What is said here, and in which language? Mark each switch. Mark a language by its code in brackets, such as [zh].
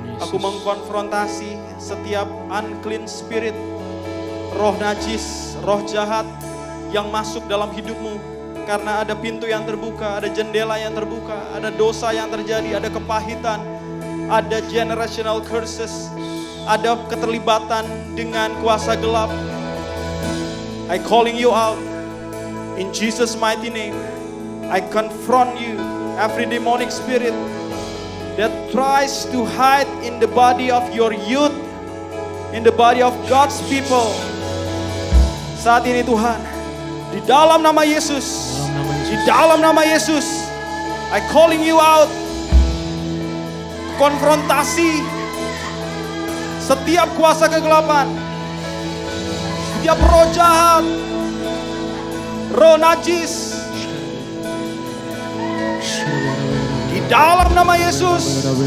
[id] Aku mengkonfrontasi setiap unclean spirit, roh najis, roh jahat yang masuk dalam hidupmu. Karena ada pintu yang terbuka, ada jendela yang terbuka, ada dosa yang terjadi, ada kepahitan, ada generational curses, ada keterlibatan dengan kuasa gelap. [en] I calling you out in Jesus' mighty name. I confront you, every demonic spirit that tries to hide in the body of your youth, in the body of God's people. [id] Saat ini Tuhan, di dalam nama Yesus, di dalam nama Yesus, [en] I calling you out. [id] Konfrontasi setiap kuasa kegelapan, setiap roh jahat, roh najis, di dalam nama Yesus.